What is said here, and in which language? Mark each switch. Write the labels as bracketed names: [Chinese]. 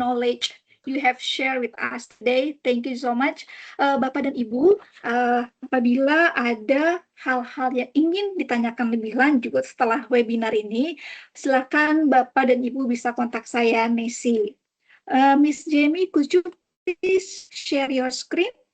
[English] knowledge you have shared with us today. Thank you so much. [Indonesian] Bapak dan Ibu, apabila ada hal-hal yang ingin ditanyakan lebih lanjut setelah webinar ini, silakan Bapak dan Ibu bisa kontak saya, Nessie. [English] Miss Jamie, could you please share your screen?